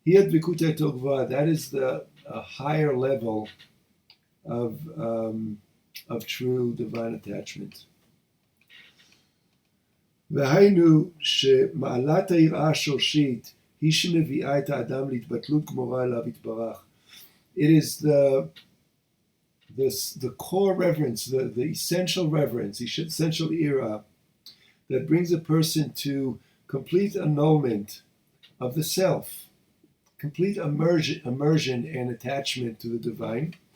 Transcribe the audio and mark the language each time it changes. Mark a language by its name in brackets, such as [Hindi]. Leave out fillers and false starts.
[English] That is the higher level of true divine attachment. [Hebrew] והיינו שמעלת היראה השורשית היא שמביאה את האדם להתבטלות גמורה אליו יתברך. [English] It is the core reverence, the essential reverence, essential Yirah, that brings a person to complete annulment of the self, complete immersion and attachment to the divine.